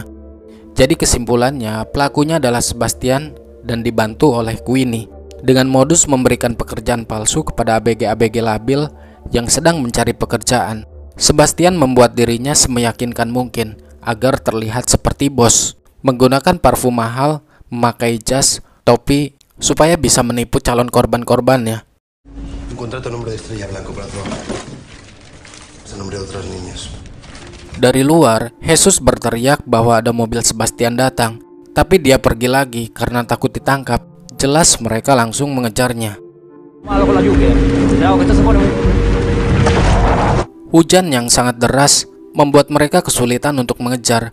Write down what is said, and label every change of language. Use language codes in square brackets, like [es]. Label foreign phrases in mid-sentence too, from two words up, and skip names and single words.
[id] Jadi kesimpulannya, pelakunya adalah Sebastian dan dibantu oleh Queenie dengan modus memberikan pekerjaan palsu kepada ABG-ABG labil yang sedang mencari pekerjaan. Sebastian membuat dirinya semeyakinkan mungkin agar terlihat seperti bos, menggunakan parfum mahal, memakai jas, topi, supaya bisa menipu calon korban-korbannya. [es] Contrato nombre de Estrella Blanco para trabajar. Es el nombre de otras niñas. [id] Dari luar, Jesus berteriak bahwa ada mobil Sebastian datang, tapi dia pergi lagi karena takut ditangkap. Jelas mereka langsung mengejarnya. Hujan yang sangat deras membuat mereka kesulitan untuk mengejar.